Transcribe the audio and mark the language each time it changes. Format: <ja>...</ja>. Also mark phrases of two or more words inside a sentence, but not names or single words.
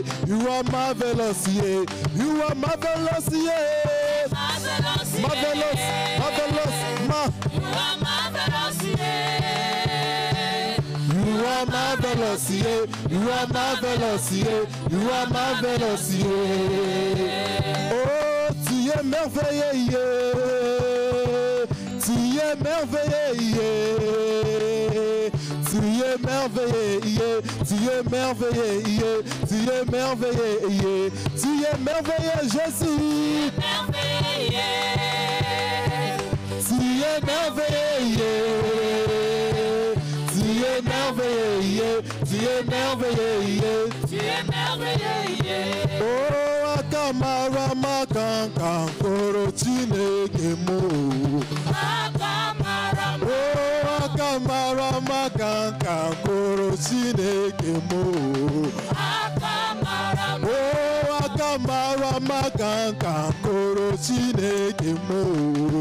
<en>You are marvelous, yeah. You are marvelous, yeah. Marvelous, Marvelous, marvelous, you are marvelous, yeah. You are marvelous, yeah. You are marvelous, yeah. You are marvelous, yeah.</en> <fr>Oh, tu es merveilleux, yeah. Tu es merveilleux, yeah. Tu es merveilleux, yeah. Tu es merveilleux, yeah. Tu es merveilleux, yeah. Tu es merveilleux, Jésus. Merveilleux, Tu es merveilleux. Tu es merveilleux, tu es merveilleux. tu es merveilleux.</fr> <ig>Oh, akamara makanka koro chineke mo. Akamara, Oh, akamara makanka koro chineke mo. akamara, Oh, akamara makanka koro chineke mo.</ig>